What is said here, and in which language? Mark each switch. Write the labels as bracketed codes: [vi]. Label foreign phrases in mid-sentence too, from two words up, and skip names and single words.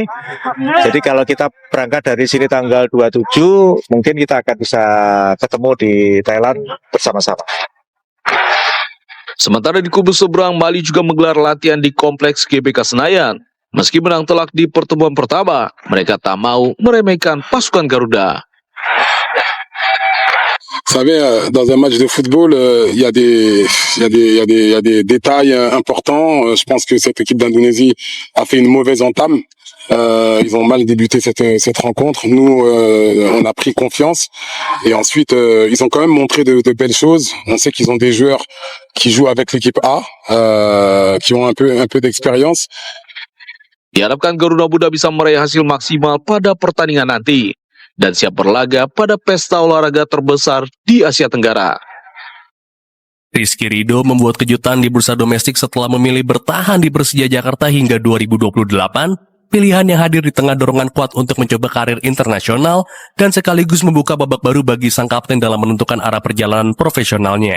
[id] Jadi kalau kita berangkat dari sini tanggal 27, mungkin kita akan bisa ketemu di Thailand bersama-sama. Sementara di kubu seberang, Mali juga menggelar latihan di kompleks GBK Senayan. Meski menang telak di pertemuan pertama, mereka tak mau meremehkan pasukan Garuda. [fr] Vous savez, dans un match de football, il y a des détails importants. Je pense que cette équipe d'Indonésie a fait une mauvaise entame. Ils ont mal débuté cette rencontre. Nous, on a pris confiance. Et ensuite, ils ont quand même montré de belles choses. On sait qu'ils ont des joueurs qui jouent avec l'équipe A, qui ont un peu d'expérience. [id] Diharapkan Garuda Muda bisa meraih hasil maksimal pada pertandingan nanti dan siap berlaga pada pesta olahraga terbesar di Asia Tenggara. Rizky Ridho membuat kejutan di bursa domestik setelah memilih bertahan di Persija Jakarta hingga 2028, pilihan yang hadir di tengah dorongan kuat untuk mencoba karir internasional dan sekaligus membuka babak baru bagi sang kapten dalam menentukan arah perjalanan profesionalnya.